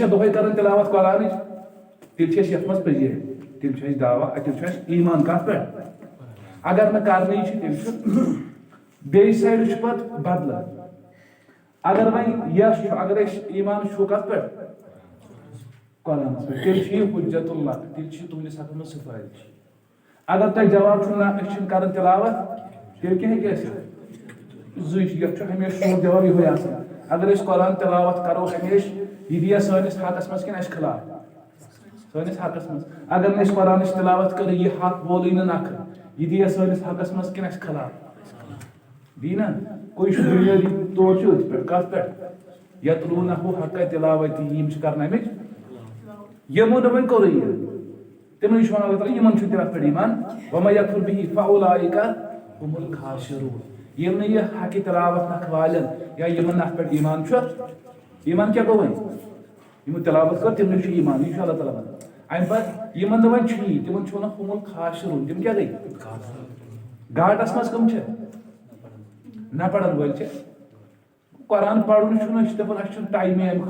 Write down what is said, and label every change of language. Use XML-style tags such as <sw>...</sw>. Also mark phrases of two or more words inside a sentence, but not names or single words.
<ks>چھِ دۄہے کران تلاوت قرآنٕچ تیٚلہِ چھِ أسۍ یتھ منٛز پٔزی تیٚلہِ چھُ اَسہِ دعوا تیٚلہِ چھُ اَسہِ ایٖمان کتھ پٮ۪ٹھ اگر نہٕ کرنٕے چھِ تیٚلہِ چھُ بیٚیہِ سایڈٕ چھُ پتہٕ بدلہٕ اگر وۄنۍ یس چھُ اگر أسۍ ایٖمان چھُ کتھ پٮ۪ٹھ قرآنس پٮ۪ٹھ تیٚلہِ چھُ یہِ حجت اللہ تیٚلہِ چھُ تُہنٛدِس حقس منٛز سفارش اگر تۄہہِ جواب چھُو نہ أسۍ چھِنہٕ کران تلاوت تیٚلہِ کیٛاہ ہیٚکہِ ٲسِتھ زٕے چھِ یتھ چھُ ہمیشہِ سون جواب یِہوے آسان اگر أسۍ قرآن تلاوت کرو ہمیشہِ یہ دیا سٲنِس حقس منٛز کِنہٕ اَسہِ خلاف سٲنِس حقس منٛز اگر نہٕ أسۍ قرآنٕچ تلاوت کٔرو یہِ حق بولٕے نہٕ نکھٕ یہِ دیا سٲنِس حقس منٛز کِنہٕ اَسہِ خلاف دی نا کوئی چھُ بُنیٲدی طور چھُ أتھۍ پٮ۪ٹھ کتھ پٮ۪ٹھ یتلوٗنہُ حق تلاوتی یِم چھِ کرنٲمٕتۍ یِمو نہٕ وۄنۍ کوٚرُے یہِ تِمنٕے چھُ ونان اللہ تعالیٰ یِمن چھُ تہِ اتھ پٮ۪ٹھ ایٖمان</ks> <ar>وَمَن یکفُر بِہِ فَأُولَٰئِکَ هُمُ الْخَاسِرُونَ</ar> <ks>یِم نہٕ یہِ حقہِ تلاوت نکھٕ والٮ۪ن یا یِمن نہٕ اتھ پٮ۪ٹھ ایٖمان چھُ ایٖمان کیٛاہ گوٚو وۄنۍ یِمو تلاوت کٔر تِمنٕے چھُ ایٖمان یہِ چھُ اللہ تعالیٰ ونان امہِ پتہٕ یِمن نہٕ وۄنۍ چھُیی تِمن چھُ ونان</ks> <ar>ہُم الخاسِرُون</ar> <ks>تِم کیٛاہ گٔے گاٹس منٛز کٕم چھِ نہ پرن وٲلۍ چھِ قرآن پرُن چھُنہٕ أسۍ چھِ دپان اَسہِ چھُنہٕ ٹایمے امہِ</ks>